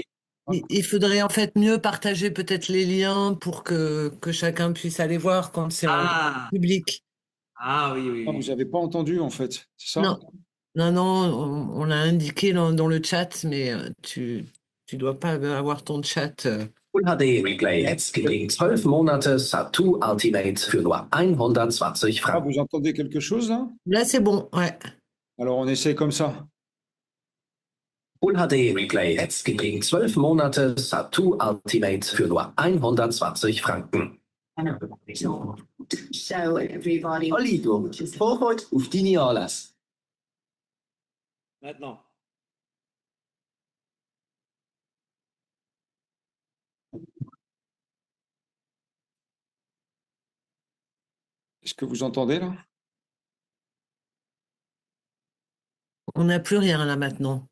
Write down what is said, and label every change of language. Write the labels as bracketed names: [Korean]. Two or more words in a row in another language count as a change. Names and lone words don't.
[French] Il faudrait en fait mieux partager peut-être les liens pour que chacun puisse aller voir quand c'est en Ah, public. ah oui, oui, vous oui. n'avez pas entendu, en fait. C'est ça? Non, non, non, on l'a indiqué dans le chat, mais tu dois pas avoir ton chat. [English] Full HD Replay [German] jetzt gegen 12 Monate Satu Ultimate für nur 120 Ah, Franken. [French] vous entendez quelque chose, là? Là, c'est bon, ouais. Alors, on essaie comme ça. [English] Full HD Replay [German] jetzt gegen 12 Monate Satu Ultimate für nur 120 Franken. [English] Show everybody. [German] Olli, du Vorfreude auf deine Anlässe. [French] Maintenant. Est-ce que vous entendez, là? On n'a plus rien là maintenant.